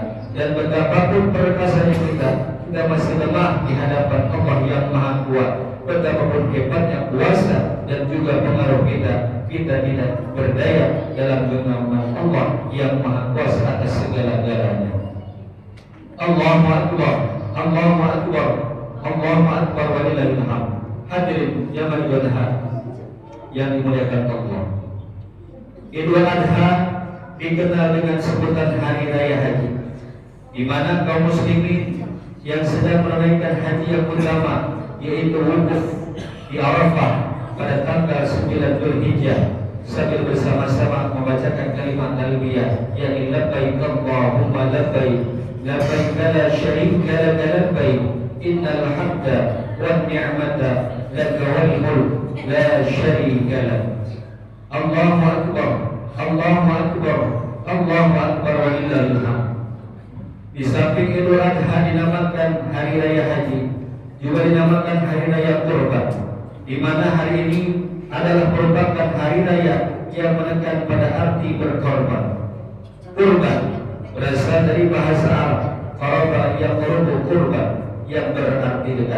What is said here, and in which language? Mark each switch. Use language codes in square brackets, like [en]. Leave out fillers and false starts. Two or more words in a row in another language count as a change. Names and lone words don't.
[id] Dan betapapun perkasanya kita masih lemah di hadapan Allah yang Maha Kuat. Betapapun hebatnya kuasa dan juga pengaruh kita tidak berdaya dalam genggaman Allah yang Maha Kuasa atas segala-galanya. [ar] الله أكبر الله أكبر الله أكبر ولله الحمد. [id] Hadirin jamaah ibadah yang dimuliakan Allah. Idul Adha dikenal dengan sebutan Hari Raya Haji, di mana kaum muslimin yang sedang menunaikan haji yang utama, yaitu wukuf di Arafah pada tanggal 9 Dzulhijjah, sambil bersama-sama membacakan kalimat talbiyah, yakni [ar] لبيك اللهم لبيك لبيك لا شريك لك لبيك إن الحمد والنعمة لك والملك لا شريك لك. الله أكبر الله أكبر الله أكبر ولله الحمد. [id] Di samping Idul Adha dinamakan Hari Raya Haji, juga dinamakan Hari Raya Kurban, di mana hari ini adalah merupakan hari raya yang menekan pada arti berkorban. Kurban berasal dari bahasa Arab qaraba yang qurbu kurban, yang berarti dekat.